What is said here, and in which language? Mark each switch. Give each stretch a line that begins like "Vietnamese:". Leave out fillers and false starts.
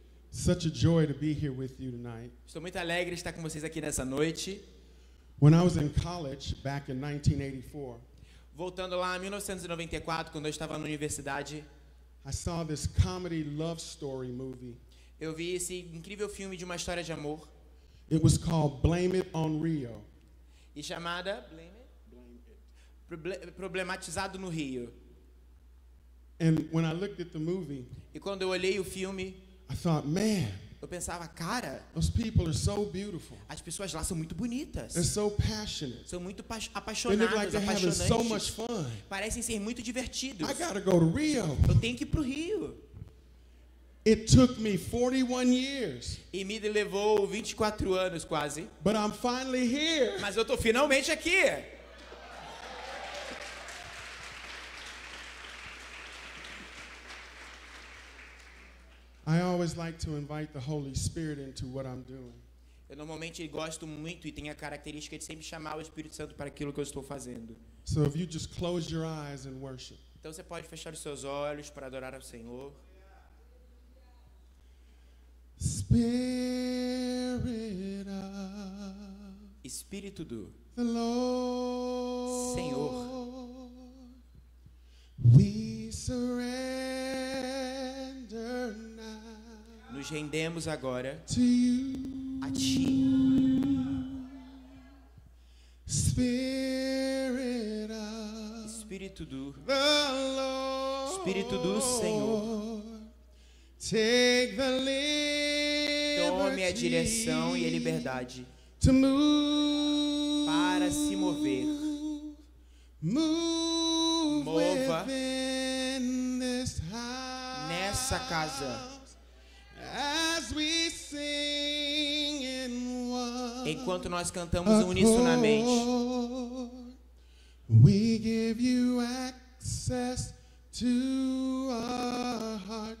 English: Such a joy to be here with you tonight.
Portuguese: Estou muito alegre de estar com vocês aqui nessa noite.
English: When I was in college back in 1984,
Portuguese: Voltando lá em 1994, quando eu estava na universidade,
English: I saw this comedy love story movie.
Portuguese: eu vi esse incrível filme de uma história de amor
English: It was called Blame It on Rio.
Portuguese: e chamada Problematizado no Rio.
English: And when I looked at the movie,
Portuguese: E quando eu olhei o filme,
English: I thought, man,
Portuguese: eu pensava, cara,
English: those people are so beautiful.
Portuguese: as pessoas lá são muito bonitas.
English: They're so passionate.
Portuguese: São muito
English: They look like
Portuguese: apaixonadas,
English: they're having so much fun.
Portuguese: Parecem ser muito divertidos.
English: I gotta go to Rio.
Portuguese: Eu tenho que ir pro Rio.
English: It took me 41 years,
Portuguese: E me levou 24 anos quase.
English: but I'm finally here.
Portuguese: Mas eu tô finalmente aqui.
English: I always like to invite the Holy Spirit into what I'm doing.
Portuguese: Eu normalmente gosto muito e tenho a característica de sempre chamar o Espírito Santo para aquilo que eu estou fazendo.
English: So if you just close your eyes and worship.
Portuguese: Então você pode fechar os seus olhos para adorar ao Senhor.
English: Spirit of
Portuguese: Espírito do
English: the Lord,
Portuguese: Senhor.
English: we surrender now
Portuguese: Nos rendemos agora
English: to you.
Portuguese: a Ti.
English: Spirit of
Portuguese: Espírito do
English: the Lord,
Portuguese: Espírito do Senhor.
English: take the liberty
Portuguese: Tome a direção e a liberdade
English: to move,
Portuguese: para se mover.
English: move
Portuguese: Mova
English: within this house
Portuguese: nessa casa.
English: as we sing in one
Portuguese: Enquanto nós cantamos unisonamente,
English: accord. We give you access to our hearts.